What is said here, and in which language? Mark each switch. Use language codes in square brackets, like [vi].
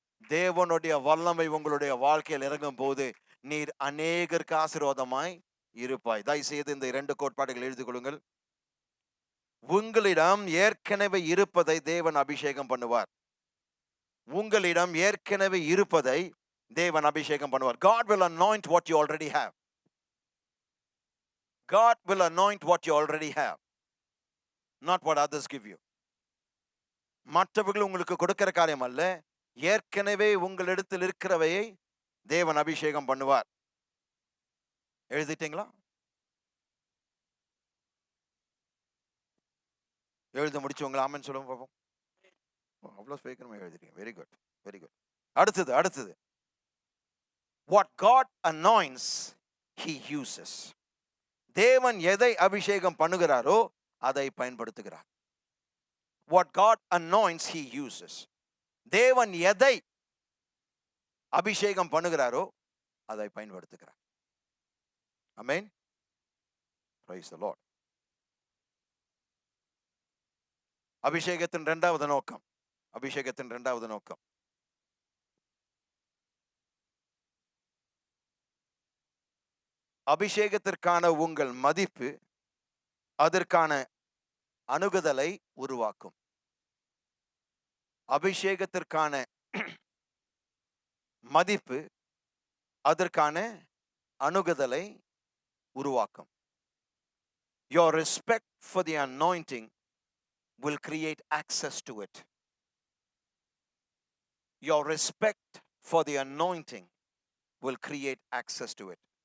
[ta] தேவனுடைய வல்லமை உங்களுடைய வாழ்க்கையில் இறங்கும் போது நீர் அநேகருக்கு ஆசீர்வாதமாய் இருப்பாய். தயவுசெய்து இந்த 2 கோட்பாடுகள் எழுதி கொள்ளுங்கள். உங்களிடம் ஏற்கனவே இருப்பதை தேவன் அபிஷேகம் பண்ணுவார். உங்களிடம் ஏற்கனவே இருப்பதை தேவன் அபிஷேகம் பண்ணுவார். [en] God will anoint what you already have. God will anoint what you already have, not what others give you. [ta] மற்றவர்கள் உங்களுக்கு கொடுக்கிற காரியம் அல்ல, ஏற்கனவே உங்களிடத்தில் இருக்கிறவையை தேவன் அபிஷேகம் பண்ணுவார். எழுதிட்டீங்களா? எழுத முடிச்சவங்களா ஆமென் சொல்லுங்க பாப்போம். அவ்வளவு சீக்கிரமா எழுதிட்டீங்க. [en] Very good, very good. [ta] அடுத்தது [en] what God anoints he uses. [ta] தேவன் எதை அபிஷேகம் பண்ணுகிறாரோ அதை பயன்படுத்துகிறார். [en] what God anoints he uses. [ta] தேவன் எதை அபிஷேகம் பண்ணுகிறாரோ அதை பயன்படுத்துகிறார். ஆமென். [en] praise the Lord. [ta] அபிஷேகத்தின் இரண்டாவது நோக்கம். அபிஷேகத்தின் இரண்டாவது நோக்கம் அபிஷேகத்திற்கான உங்கள் மதிப்பு அதற்கான அணுகுதலை உருவாக்கும். அபிஷேகத்திற்கான மதிப்பு அதற்கான அணுகுதலை உருவாக்கும். [en] Your respect for the anointing will create access to it. Your respect for the anointing will create access to it.